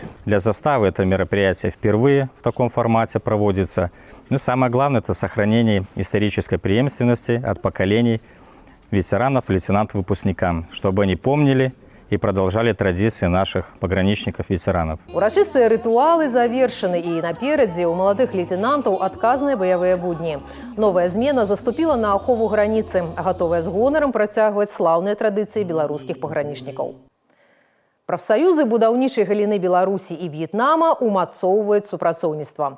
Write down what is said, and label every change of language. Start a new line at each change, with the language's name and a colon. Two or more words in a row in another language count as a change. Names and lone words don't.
Russian: Для заставы это мероприятие впервые в таком формате проводится. Но самое главное – это сохранение исторической преемственности от поколений ветеранов, лейтенантов-выпускникам, чтобы они помнили и продолжали традиции наших пограничников-ветеранов.
Belarusian: Урачыстыя рытуалы завершаны, і наперадзе у маладых лейтенантаў адказныя баявыя будні. Новая змена заступила на ахову граніцы, гатовая з гонарам працягваць слаўныя традыцыі беларускіх пагранічнікаў. Прафсаюзы будаўнічай галіны Беларусі і В'етнама умацоўваюць супрацоўніцтва.